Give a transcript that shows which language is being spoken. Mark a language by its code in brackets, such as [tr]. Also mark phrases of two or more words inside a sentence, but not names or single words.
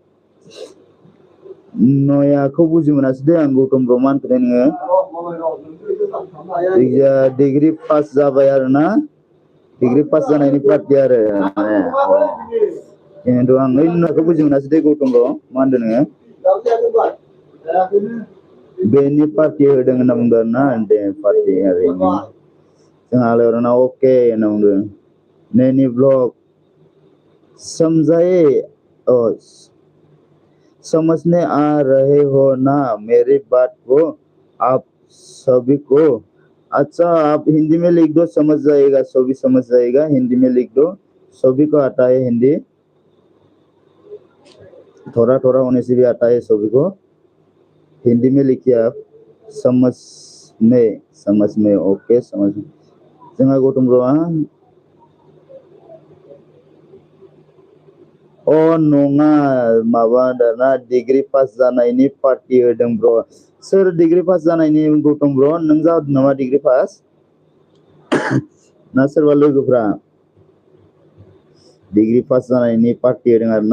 [brx] नयाखौ बुजि मोनासै दे आं गौतम ब्र मा होनखो नोङो [en] degree pass [brx] जाबाय आरोना [en] degree pass [brx] जानायनि पार्टि आरो खिन्थु आं नयाखौ बुजि मोनासै दे गौतम ब्र मा होनदों नोङो बेनि पार्टि होदों होनना बुंदों आरोना दे पार्टि जोंहा आलायअरना अके होनना बुंदों नैनी ब्लॉग [hi] समझने आ रहे हो ना मेरी बात को आप सभी को अच्छा आप हिंदी में लिख दो समझ जाएगा सभी समझ जाएगा हिंदी में लिख दो सभी को आता है हिंदी थोड़ा थोड़ा होने से भी आता है सभी को। हिंदी में लिखिए आप। समझ में ओके समझ में [brx] जोंहा गौतम ब्र'आ नङा माबा दाना [en] degree pass [brx] जानायनि पार्टी होदों ब्र'। सोर [en] degree pass [brx] जानायनि गौतम ब्र'? नों जादों नामा [en] degree pass? [brx] ना सोरबा लोगोफ्रा [en] degree pass [brx] जानायनि पार्टी होदों आरोना।